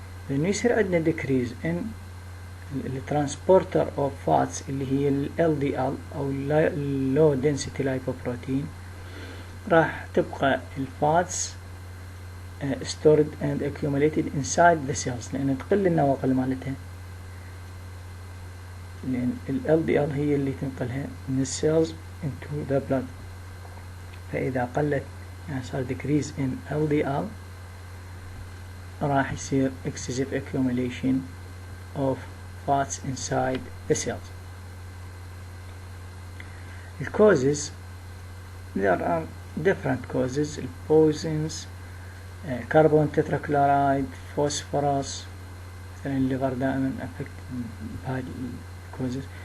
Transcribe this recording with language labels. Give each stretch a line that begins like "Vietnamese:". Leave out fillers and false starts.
Arabic: لأنه يصير عندنا
English: decrease in transporter of fats
Arabic: اللي هي ال LDL أو low density lipoprotein، راح تبقى الفاتس
English: stored and accumulated inside the cells،
Arabic: لأن تقل النواقل مالتها، لأن ال LDL هي اللي تنقلها من السيلز
English: into the blood.
Arabic: فإذا قلت يعني صار
English: decrease in LDL
Arabic: راح يصير
English: excessive accumulation of fats inside the cells. The causes, there are different causes: poisons, carbon tetrachloride, phosphorus.
Arabic: مثلا الليفر دائما affect بهذه causes.